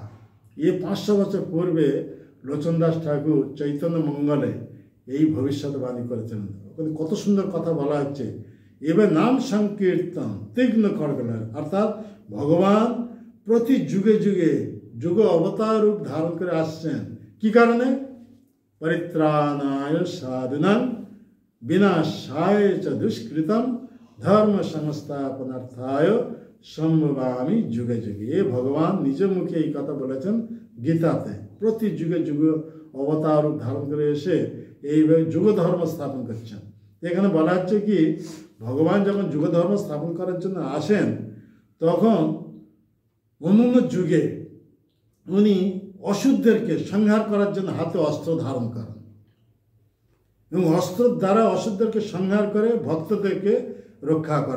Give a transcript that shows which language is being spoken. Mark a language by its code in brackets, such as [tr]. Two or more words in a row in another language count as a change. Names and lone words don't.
[bn] এই 500 বছর পূর্বে লোচনদাস ঠাকুর চৈতন্য মঙ্গলে এই ভবিষ্যৎবাণী করেছিলেন। কত সুন্দর কথা বলা হচ্ছে, এবার নাম সংকীর্তন তীক্ষ্ণ খড়গলের, অর্থাৎ ভগবান প্রতি যুগে যুগে যুগ অবতার রূপ ধারণ করে আসছেন। কি কারণে? [sa] পরিত্রাণায় সাধুনাং বিনাশায় চ দুষ্কৃতম ধর্ম সংস্থাপনার্থায় সম্ভবামি যুগে যুগে। [bn] এ ভগবান নিজ মুখে এই কথা বলেছেন গীতাতে। প্রতি যুগে যুগে অবতার রূপ ধারণ করে এসে এইভাবে যুগ ধর্ম স্থাপন করছেন। এখানে বলা হচ্ছে কি, ভগবান যখন যুগ ধর্ম স্থাপন করার জন্য আসেন তখন অন্যান্য যুগে উনি অশুদ্ধদেরকে সংহার করার জন্য হাতে অস্ত্র ধারণ করেন এবং অস্ত্রের দ্বারা অশুদ্ধদেরকে সংহার করে ভক্তদেরকে রক্ষা করেন।